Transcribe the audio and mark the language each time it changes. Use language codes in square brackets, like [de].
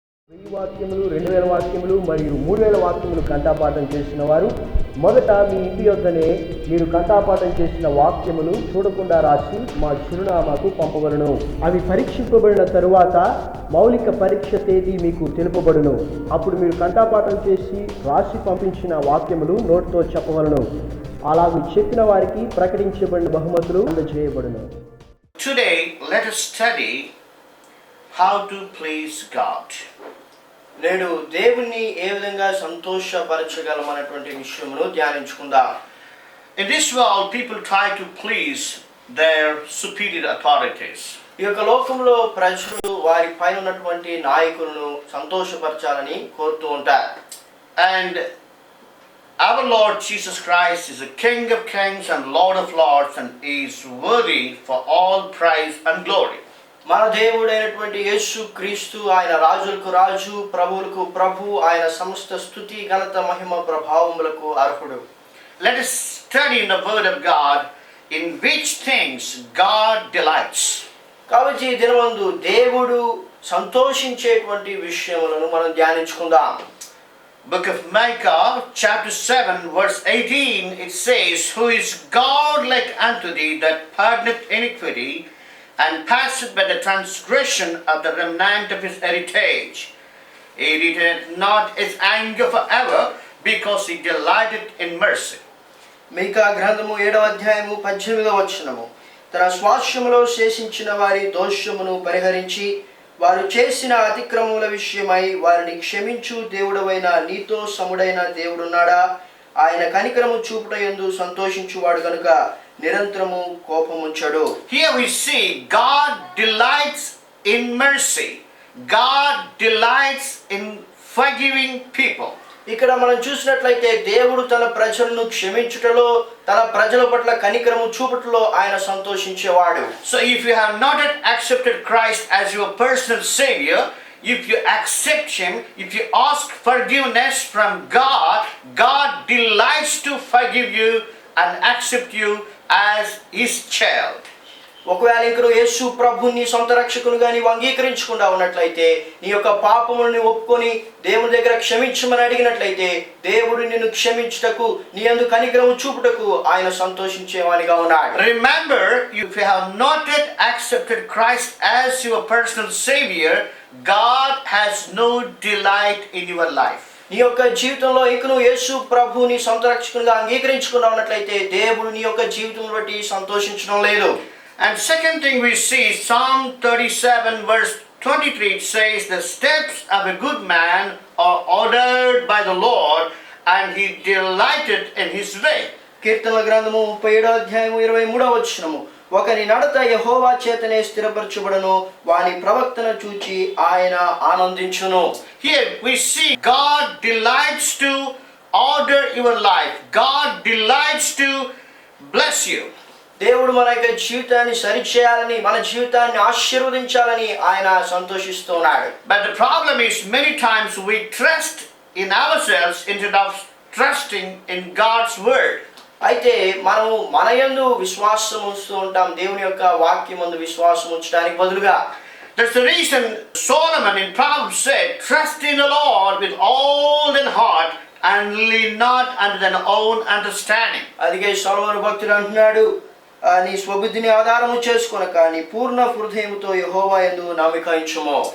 [te] 1000 వాక్యములు, 2000 వాక్యములు మరియు 3000 వాక్యములు కంఠపాఠం చేసిన వారు మొదట మీ ఇంటి యొద్దనే మీరు కంఠపాఠం చేసిన వాక్యములు చూడకుండా రాసి మా చిరునామాకు పంపబడును. అవి పరీక్షింపబడిన తరువాత మౌలిక పరీక్ష తేదీ మీకు తెలుపబడును. అప్పుడు మీరు కంఠపాఠం చేసి రాసి పంపించిన వాక్యములు నోటితో చెప్పవలను. అలాగూ చెప్పిన వారికి ప్రకటించబడిన బహుమతులు అందజేయబడును. [en] Today let us study how to please God. [te] నేడు దేవుణ్ణి ఏ విధంగా సంతోషపరచగలమనేటువంటి విషయమును ధ్యానించుకుందాం. [en] In this world people try to please their superior authorities. [te] ఈ యొక్క లోకంలో ప్రజలు వారి పైన ఉన్నటువంటి నాయకులను సంతోషపరచాలని కోరుతూ ఉంటారు. [en] And our Lord Jesus Christ is the King of kings and Lord of lords and is worthy for all praise and glory. [te] మన దేవుడైనటువంటి యేసు క్రీస్తు ఆయన రాజులకు రాజు, ప్రభువులకు ప్రభు, ఆయన సమస్త స్తుతి ఘనత మహిమ ప్రభావములకు అర్హుడు. [en] Let us study in the word of God in which things God delights. [te] కాబట్టి ఈ దినమందు దేవుడు సంతోషించేటువంటి విషయములను మనం ధ్యానించుకుందాం. [en] Book of Micah chapter 7 verse 18 it says, Who is God like unto thee that pardoneth iniquity and passeth by the transgression of the remnant of his heritage? He retaineth not his anger forever, because he delighteth in mercy. [te] మీకా గ్రంథము 7వ అధ్యాయము 18వ వచనము. తన స్వాస్థ్యములో శేషించిన వారి దోషమును పరిహరించి వారు చేసిన అతిక్రమముల విషయమై వారిని క్షమించు దేవుడవైన నీతో సముడైన దేవుడున్నాడా? ఆయన కనికరము చూపుటయందు సంతోషించువాడు గనుక నిరంతరము కోపముంచడు. [en] Here we see God delights in mercy. God delights in forgiving people. [te] ఇక్కడ మనం చూసినట్లయితే దేవుడు తన ప్రజలను క్షమించుటలో, తన ప్రజల పట్ల కనికరము చూపుటలో ఆయన సంతోషించేవాడు. [en] So if you have not yet accepted Christ as your personal Savior, if you accept Him, if you ask forgiveness from God, God delights to forgive you and accept you as His child. [te] ఒకవేళ ఇంకను యేసు ప్రభుని సొంత రక్షకునిగా నీవు అంగీకరించకుండా ఉన్నట్లయితే, నీ యొక్క పాపములను ఒప్పుకొని దేవుని దగ్గర క్షమించమని అడిగినట్లయితే, దేవుడు నిన్ను క్షమించుటకు, నీ యందు కనికరము చూపుటకు ఆయన సంతోషించేవానిగా ఉన్నాడు. [en] Remember, if you have not yet accepted Christ as your personal Savior, God has no delight in your life. [te] నీ యొక్క జీవితంలో ఇంకను యేసు ప్రభుని సొంత రక్షకునిగా అంగీకరించకుండా ఉన్నట్లయితే, దేవుడు నీ యొక్క జీవితం బట్టి సంతోషించడం లేదు. [en] And second thing we see, Psalm 37 verse 23 it says, the steps of a good man are ordered by the Lord, and he delighted in his way. [te] కీర్తనల గ్రంథము 37వ అధ్యాయము 23వ వచనము, ఒకని నడత యెహోవా చేతనే స్థిరపరచబడును, వాని ప్రవక్తన చూచి ఆయన ఆనందించును. [en] Here we see God delights to order your life. God delights to bless you. [te] దేవుడు మన యొక్క జీవితాన్ని సరిచేయాలని, మన జీవితాన్ని ఆశీర్వదించాలని ఆయన సంతోషిస్తున్నాడు. [en] But the problem is many times we trust in ourselves instead of trusting in God's word. [te] అయితే మనము మన యందు విశ్వాసం ఉంచుతూ ఉంటాం, దేవుని యొక్క వాక్యం యందు విశ్వాసం ఉంచడానికి బదులుగా. [en] That's the reason Solomon in Proverbs said, trust in the Lord with all thine heart and lean not unto thine own understanding. [te] అందుకే సొలొమోను భక్తుడు అంటున్నాడు, నీ స్వబుద్ధిని ఆధారము చేసుకొనక నీ పూర్ణ హృదయముతో యెహోవా యందు నమ్మిక ఉంచుము.